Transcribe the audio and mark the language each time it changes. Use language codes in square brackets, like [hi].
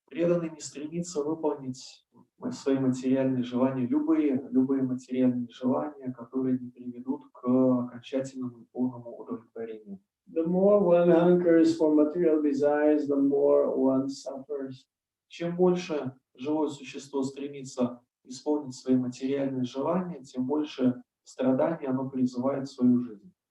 [ru] Преданный не стремится выполнить свои материальные желания, любые материальные желания, которые не приведут к окончательному и полному удовлетворению. [en] The more one hankers for material desires, the more one suffers. [ru] Чем больше живое существо стремится исполнить свои материальные желания, тем больше страданий оно призывает в свою жизнь.